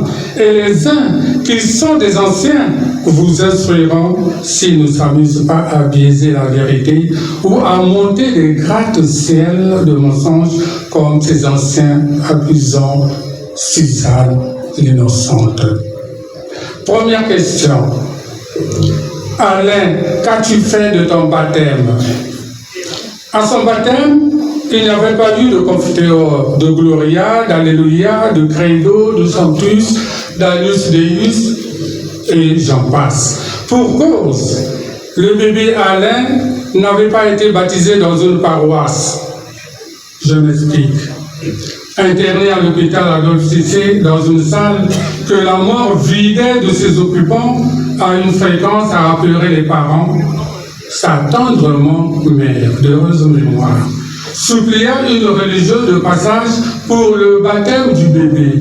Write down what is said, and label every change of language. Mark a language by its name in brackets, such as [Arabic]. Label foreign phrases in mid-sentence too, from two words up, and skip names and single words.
[French] Et les uns qui sont des anciens vous instruiront s'ils ne s'amusent pas à biaiser la vérité ou à monter des gratte-ciel de mensonges comme ces anciens accusant Suzanne l'innocente. Première question. Alain, qu'as-tu fait de ton baptême? À son baptême, il n'y avait pas eu de confiteor, de Gloria, d'Alléluia, de Credo, de Sanctus, d' [Latin] Agnus Deus, [French] et j'en passe. Pour cause, le bébé Alain n'avait pas été baptisé dans une paroisse. Je m'explique. Interné à l'hôpital Adolphe Cissé dans une salle que la mort vidait de ses occupants à une fréquence à appeler les parents, sa tendrement mère d'heureuse mémoire supplia une religieuse de passage pour le baptême du bébé.